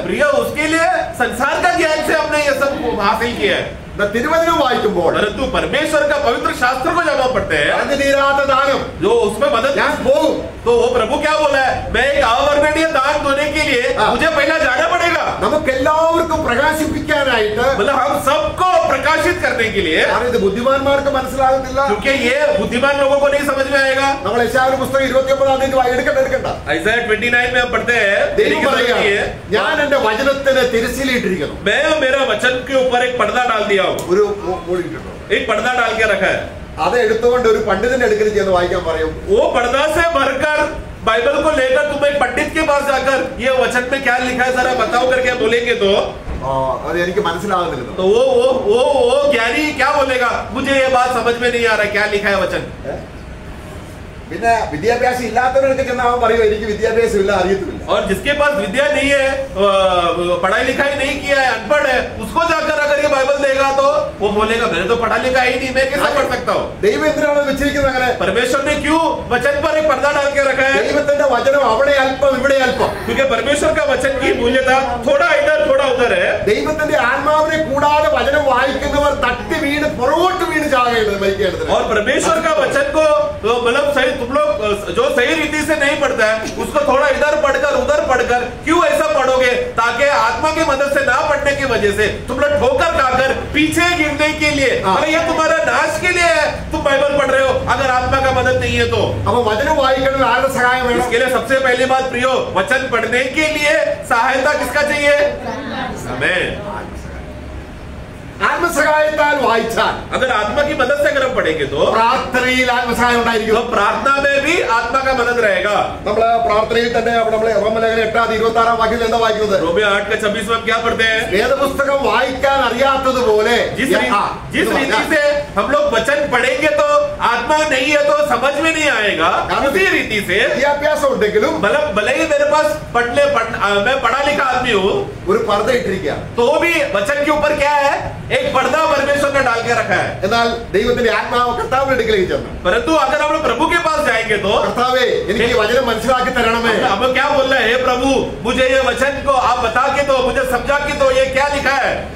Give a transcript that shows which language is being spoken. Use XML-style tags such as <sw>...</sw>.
<hi>प्रिय उसके लिए संसार का ज्ञान से हमने ये सब हासिल किया है.</hi> <ml>തിരുവചനം വായിക്കുമ്പോൾ</ml> <hi>परंतु परमेश्वर का पवित्र शास्त्र को जब हम पढ़ते हैं,</hi> <ml>തീരാത്ത ദാനം</ml> <hi>जो उसमें मदद,</hi> <ml>ഞാൻ പോകും.</ml> <hi>तो वो प्रभु क्या बोला है? मैं एक अवर्णनीय दान देने के लिए मुझे पहला जाना पड़ेगा.</hi> <ml>നമുക്ക് എല്ലാവർക്കും പ്രകാശിപ്പിക്കാനായിട്ട്,</ml> <hi>मतलब हम सबको प्रकाशित करने के लिए,</hi> <ml>ഇത് ബുദ്ധിമാന്മാർക്ക് മനസ്സിലാകുന്നില്ല.</ml> <hi>क्योंकि ये बुद्धिमान लोगों को नहीं समझ में आएगा.</hi> <ml>നമ്മൾ യശയ്യാവിന്റെ പുസ്തകം 29 എടുക്കണ്ട.</ml> <hi>Isaiah 29 में हम पढ़ते हैं,</hi> <ml>ദൈവം പറയുകയാണ്, ഞാൻ എന്റെ വചനത്തിന് തിരശ്ശീലയിട്ടിരിക്കുന്നു.</ml> <hi>मैं मेरा वचन के ऊपर एक पर्दा डाल दिया हूँ.</hi> <ml>ഒരു മൂടിയിട്ടുണ്ടോ?</ml> <hi>एक पर्दा डाल के रखा है.</hi> <ml>അത് എടുത്തുകൊണ്ട് ഒരു പണ്ഡിതന്റെ അടുക്കൽ ചെന്ന് വായിക്കാൻ പറയും.</ml> <hi>वो पर्दा से भरकर बाइबल को लेकर तुम एक पंडित के पास जाकर ये वचन में क्या लिखा है जरा बताओ करके बोलेंगे तो</hi> <ml>അത് എനിക്ക് മനസ്സിലാകുന്നില്ല.</ml> <hi>तो वो ज्ञानी क्या बोलेगा? मुझे ये बात समझ में नहीं आ रहा क्या लिखा है वचन.</hi> <ml>പിന്നെ വിദ്യാഭ്യാസം ഇല്ലാത്തവരൊക്കെ ചെന്ന് അവൻ പറയും എനിക്ക് വിദ്യാഭ്യാസം ഇല്ല, അറിയത്തില്ല.</ml> <hi>और जिसके पास विद्या नहीं है, पढ़ाई लिखाई नहीं किया है, अनपढ़ है, उसको जाकर अगर ये बाइबल देगा तो वो बोलेगा मैंने तो पढ़ा लिखा ही नहीं, मैं कैसे पढ़ सकता हूँ.</hi> <ml>ദൈവം എന്തിനാണ് വെച്ചിരിക്കുന്നത് അങ്ങനെ?</ml> <hi>परमेश्वर ने क्यों वचन पर एक पर्दा डाल के रखा है?</hi> <ml>ദൈവത്തിന്റെ വചനം അവിടെ അല്പം ഇവിടെ അല്പം.</ml> <hi>क्योंकि परमेश्वर का वचन की मूल्यता थोड़ा इधर थोड़ा उधर है.</hi> <ml>ദൈവത്തിന്റെ ആത്മാവിനെ കൂടാതെ വചനം വായിക്കുന്നവർ തട്ടി വീണ് പുറകോട്ട് വീണ് ചാകേണ്ടത്, മരിക്കേണ്ടത്.</ml> <hi>और परमेश्वर का वचन को मतलब सही तुम लोग जो सही रीति से नहीं पढ़ता है उसको थोड़ा इधर पढ़कर उधर पढ़कर क्यों ऐसा पढ़ोगे? ताकि आत्मा की मदद से ना पढ़ने की वजह से तुम लोग ठोकर खाकर पीछे गिरने के लिए, अरे ये तुम्हारा नाश के लिए है. तुम बाइबल पढ़ रहे हो अगर आत्मा का मदद नहीं है तो.</hi> <ml>അപ്പൊ വചനം വായിക്കണമെങ്കിൽ ആരുടെ സഹായം വേണം?</ml> <hi>इसके लिए सबसे पहली बात प्रियो, वचन पढ़ने के लिए सहायता किसका चाहिए? हमें.</hi> <ml>ആത്മസഹായത്താൽ വായിച്ചാൽ,</ml> <hi>अगर आत्मा की मदद से अगर हम पढ़ेंगे तो</hi> <ml>പ്രാർത്ഥനയിൽ ആത്മസഹായം ഉണ്ടായിരിക്കും.</ml> <hi>तो प्रार्थना में भी आत्मा का मदद रहेगा.</hi> <ml>നമ്മള് പ്രാർത്ഥനയിൽ തന്നെ നമ്മള് റോമലേഖനം 8:26 വാക്യത്തിൽ എന്താ വായിക്കുന്നത്?</ml> <hi>रोमियो 8:26 में हम क्या पढ़ते हैं?</hi> <ml>വേദപുസ്തകം വായിക്കാൻ അറിയാത്തതുപോലെ</ml> <hi>जिस रीति से हम लोग वचन पढ़ेंगे तो आत्मा नहीं है तो समझ में नहीं आएगा, उसी रीति से</hi> <ml>വിദ്യാഭ്യാസം ഉണ്ടെങ്കിലും</ml> <hi>मतलब भले ही मेरे पास मैं पढ़ा लिखा आदमी हूँ</hi> <ml>ഒരു പർദ്ദ ഇട്ടിരിക്കുക,</ml> <hi>तो भी वचन के ऊपर क्या है? एक पर्दा परमेश्वर ने डाल के रखा है.</hi> <ml>എന്നാൽ ദൈവത്തിന്റെ ആത്മാവ് കർത്താവിന്റെ അടുക്കലേക്ക് ചെന്നു.</ml> <hi>परंतु अगर हम लोग प्रभु के पास जाएंगे तो കർത്താവേ എനിക്ക് വചനം മനസ്സിലാക്കി തരണമേ. अब क्या बोल रहे हैं? हे प्रभु मुझे ये वचन को आप बता के दो, मुझे समझा के दो, ये क्या लिखा है.</hi>